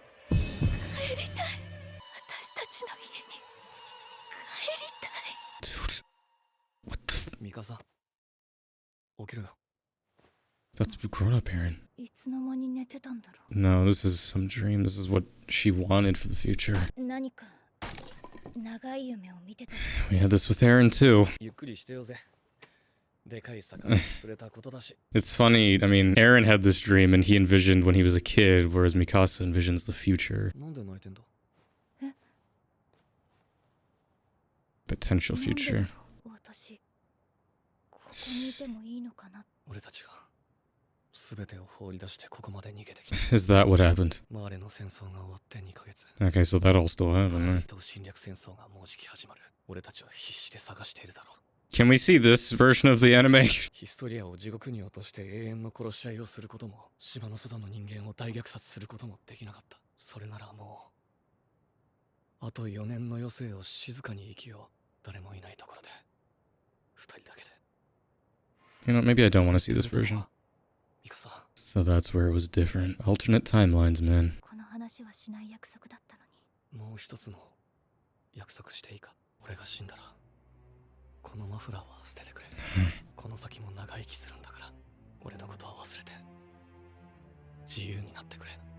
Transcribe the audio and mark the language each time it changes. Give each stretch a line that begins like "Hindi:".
Japanese: 帰りたい。私たちの家に帰りたい。
English: Dude. What the...
Japanese: ミカサ。起きろよ。
English: That's grown up, Eren.
Japanese: いつの間に寝てたんだろ
English: No, this is some dream. This is what she wanted for the future.
Japanese: う。何か長い夢を見てた。
English: We had this with Eren too.
Japanese: ゆっくりしてよぜ。でかい魚釣れたことだし。
English: It's funny. I mean, Eren had this dream and he envisioned when he was a kid, whereas Mikasa envisions the future.
Japanese: なんで泣いてんだ。
English: Potential future.
Japanese: 私ここにいてもいいのかな。俺たちが全てを放り出してここまで逃げてきた。
English: Is that what happened?
Japanese: マーレの戦争が終わって2ヶ月。
English: Okay, so that all still happened.
Japanese: と侵略戦争がもうじき始まる。俺たちは必死で探しているだろう。
English: Can we see this version of the anime?
Japanese: ヒストリアを地獄に落として永遠の殺し合いをすることも、島の外の人間を大虐殺することもできなかった。それならもう、あと4年の余生を静かに生きよう。誰もいないところで、2人だけで。
English: You know, maybe I don't want to see this version.
Japanese: ミカサ。
English: So that's where it was different. Alternate timelines, man.
Japanese: この話はしない約束だったのに。もう一つの約束していいか。俺が死んだら、このマフラーは捨ててくれ。この先も長生きするんだから、俺のことは忘れて、自由になってくれ。